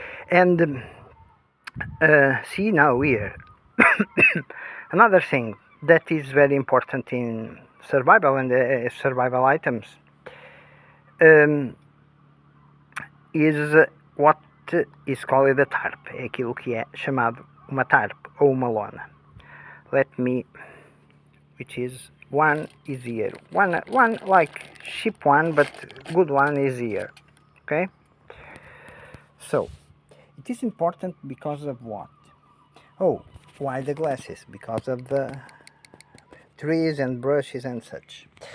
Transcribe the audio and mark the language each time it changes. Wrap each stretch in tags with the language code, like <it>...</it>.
<en>And see now here. Another thing that is very important in survival and survival items is what is called a tarp.</en> <pt>É aquilo que é chamado uma tarp ou uma lona.</pt> <en>Which is one is here. One like cheap one, but good one is here. Okay. So it is important because of what? Why the glasses? Because of the trees and brushes and such.</en>